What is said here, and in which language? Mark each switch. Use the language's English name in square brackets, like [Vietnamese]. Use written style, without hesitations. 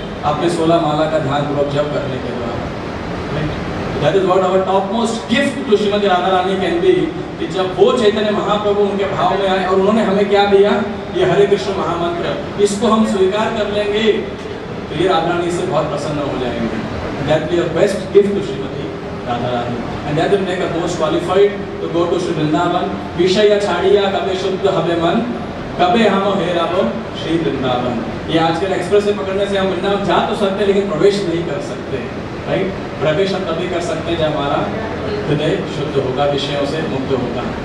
[Hindi] अपने 16 माला का ध्यान पूर्वक जप करने के द्वारा। [English] That is what our topmost gift to Shrimati Radha Rani can be, [Hindi] कि जब वो चैतन्य महाप्रभु उनके भाव में आए और उन्होंने हमें क्या दिया? ये हरे कृष्ण महामंत्र, इसको हम स्वीकार कर लेंगे तो ये राधा रानी इससे बहुत प्रसन्न हो जाएंगे। [English] That will be your best gift to Shrimati Radha Rani, and that will make us most qualified to go to Shri Vrindavan। [Bangla] विषय छाड़िया कबे शुद्ध हवे मन, कबे हम हेराबो श्री वृंदावन। [Hindi] ये आजकल एक्सप्रेस से पकड़ने से हम वृंदावन जा तो सकते हैं, लेकिन प्रवेश नहीं कर सकते, राइट? प्रवेश हम तभी कर सकते हैं जब हमारा हृदय शुद्ध होगा, विषयों से मुक्त होगा।